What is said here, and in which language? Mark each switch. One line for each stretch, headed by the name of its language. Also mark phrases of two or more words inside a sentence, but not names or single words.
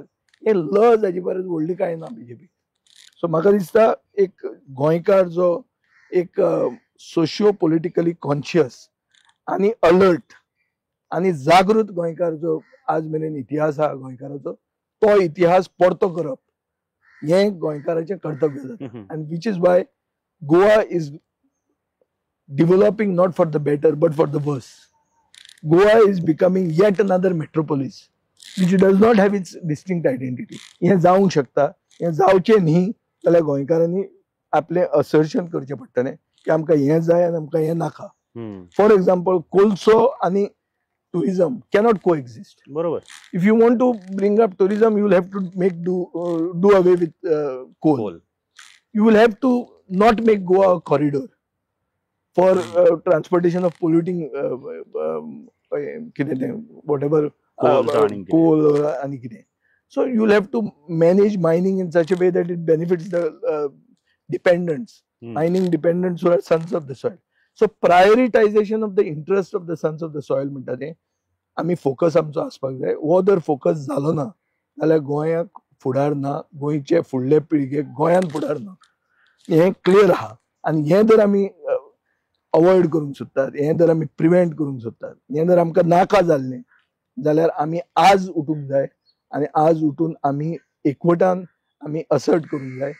Konkani: हे लज हाची परस व्हडली कांय ना बीजेपी. सो म्हाका दिसता एक गोंयकार जो एक
English: socio politically conscious
Konkani: आणि अलर्ट आणि जागृत गोंयकार जो आज मेरेन इतिहास आहा गोंयकाराचो, तो इतिहास परतो करप हें गोंयकाराचें कर्तव्य जाता.
English: And which is why Goa is developing not for the better but for the worse. Goa is becoming yet another metropolis which does not have its distinct identity.
Konkani: हे जावंक शकता. हे जावचें न्ही जाल्यार गोंयकारांनी आपले असर्शन करचें पडटलें की आमकां हें जाय आनी आमकां हें नाका.
English: For example,
Konkani: कोलसो आणि
English: tourism cannot coexist.
Konkani: बरोबर.
English: If you want to bring up tourism, you will have to make do away with coal. You will have to not make Goa a corridor for transportation of polluting
Konkani: कितें तें
English: what ever coal and कितें. So you will have to manage mining in such a way that it benefits the dependents, mining dependents who are sons of the soil. So prioritization of the interest of the sons of the soil
Konkani: म्हणटा तें आमी फोकस आमचो आसपाक जाय. हो जर फोकस जालो ना जाल्यार गोंयाक फुडार ना, गोंयचे फुडले पिळगेक गोंयान फुडार ना. हें क्लियर आहा. आनी हें जर आमी अवॉइड करूंक सोदतात, हें जर आमी प्रिव्हेंट करूंक सोदतात, हें जर आमकां नाका जाल्लें जाल्यार आमी आज उठूंक जाय आणि आज उठून आमी एकवटान आमी असर्ट करूंक जाय.